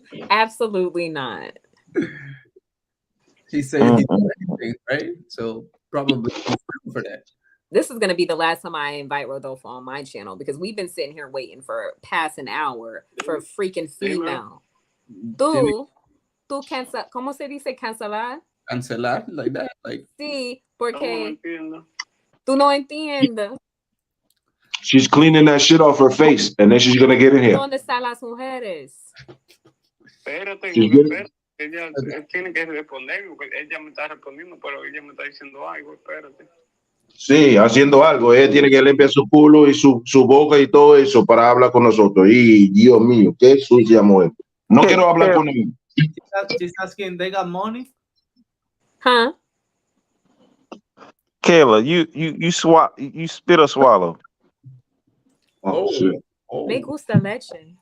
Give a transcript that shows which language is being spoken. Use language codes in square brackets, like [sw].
[en] Absolutely not. He said he's anything, right? So probably for that. This is gonna be the last time I invite Rodolfo on my channel because we've been sitting here waiting for past an hour for a freaking female. [es] Tú cancel, ¿cómo se dice cancelar? [en] Cancelar like that, like. [es] Sí, porque tú no entiendes. [en] She's cleaning that shit off her face, and then she's gonna get in here. [es] ¿Dónde están las mujeres? Espérate, ella tiene que responder, porque ella me está respondiendo, pero ella me está diciendo algo, espérate. Sí, haciendo algo. Ella tiene que limpiar su culo y su boca y todo eso para hablar con nosotros. Y Dios mío, qué sucia mujer. No quiero hablar con ella. [en] She's asking, they got money? Huh? Kayla, you spit or swallow? Oh shit. [es] Me gusta leche.